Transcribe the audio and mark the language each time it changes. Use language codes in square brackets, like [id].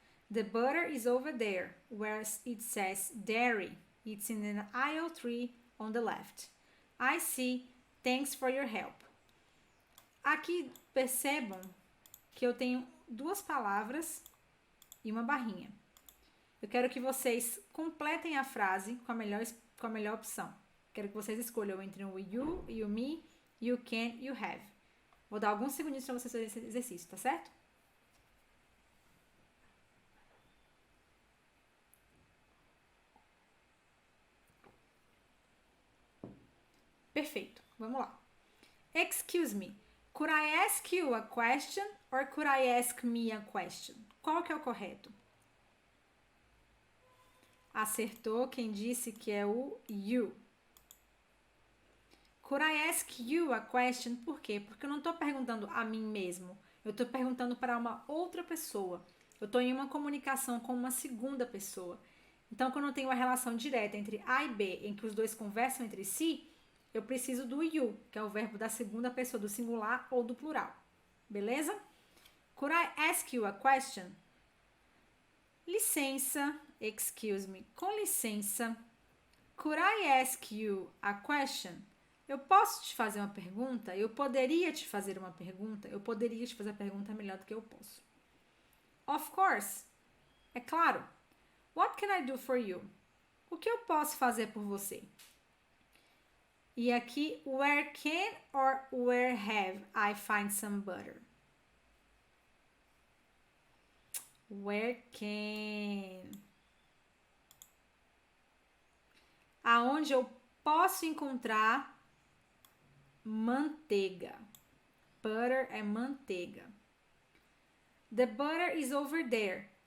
[en] The butter is over there, where it says dairy. It's in an aisle 3 on the left. I see. Thanks for your help. [pt] Aqui percebam que eu tenho duas palavras e uma barrinha. Eu quero que vocês completem a frase com a melhor opção. Quero que vocês escolham entre o you e o me, you can e o have. Vou dar alguns segundinhos para vocês fazerem esse exercício, tá certo? Perfeito, vamos lá. [en] Excuse me, could I ask you a question or could I ask me a question? [pt] Qual que é o correto? Acertou quem disse que é o you. [en] Could I ask you a question? [pt] Por quê? Porque eu não estou perguntando a mim mesmo. Eu estou perguntando para uma outra pessoa. Eu estou em uma comunicação com uma segunda pessoa. Então, quando eu tenho uma relação direta entre A e B, em que os dois conversam entre si, eu preciso do you, que é o verbo da segunda pessoa do singular ou do plural. Beleza? [en] Could I ask you a question? [pt] Licença, [en] excuse me, [pt] com licença. [en] Could I ask you a question? [pt] Eu posso te fazer uma pergunta? Eu poderia te fazer uma pergunta? Eu poderia te fazer a pergunta melhor do que eu posso. [en] Of course. [pt] É claro. [en] What can I do for you? [pt] O que eu posso fazer por você? E aqui, [en] where can or where have I find some butter? Where can? [pt] Aonde eu posso encontrar manteiga? Butter é manteiga. [en] The butter is over there.